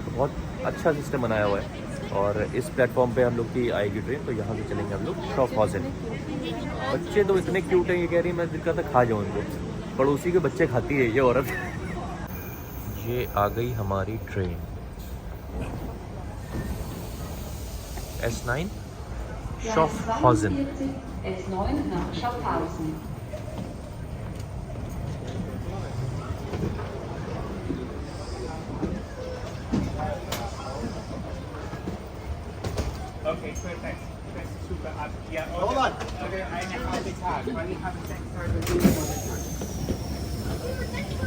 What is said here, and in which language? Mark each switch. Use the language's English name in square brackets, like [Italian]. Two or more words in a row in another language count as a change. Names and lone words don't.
[Hindi] तो बहुत अच्छा सिस्टम बनाया हुआ है। और इस प्लेटफॉर्म पे हम लोग की आएगी ट्रेन, तो यहाँ से चलेंगे हम लोग शॉफहाउज़न। बच्चे तो इतने क्यूट हैं, ये कह रही मैं दिल करता खा जाऊँ इनको। पड़ोसी के बच्चे खाती है ये औरत। ये आ गई हमारी ट्रेन S9 शॉफहाउज़न। [German] S9 nach Schaffhausen. [English] Okay, perfect. [German] Das ist super ab. Ja, oder eine halbe Tag, weil ich habe 6 Tage